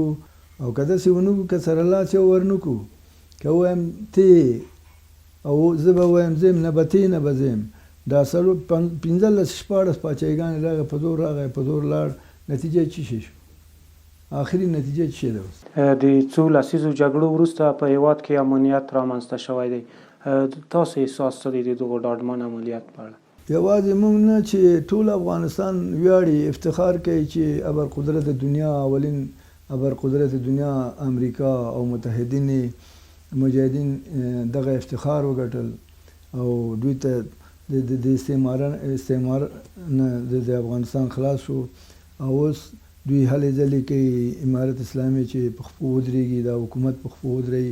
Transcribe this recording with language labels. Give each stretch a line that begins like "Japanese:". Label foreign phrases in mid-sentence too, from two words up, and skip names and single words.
Pashto: او که داسې ونه کو، که سره لاس یو ورنه کو، که ووایم تی او زه به ووایم زم، نه به تی نه به زم، دا 15-16 پاچاهیګانې راغی، په زور راغی، په زور لاړ، نتیجه څه شی شو؟ آخري نتیجه څه ده؟ د څو لسیزو جګړو وروسته په هیواد کې امنیت رامنځته شوی دی. تاسو احساس څه دی د دغو ډاډمن عملیات په اړه؟ یوازې موږ نه چې ټول افغانستان ویاړي، افتخار کوي چې
Persian: ابرقدرت دنیا، اولین ابرقدرت دنیا
Pashto: امریکا او متحدین مجاهدین دغه افتخار وګټل او دوی ته د استعمار نه د افغانستان خلاص شو او اوس دوی هلې ځلې کوي امارت اسلامي چې په خپو ودرېږي، دا حکومت په خپو ودرېږي.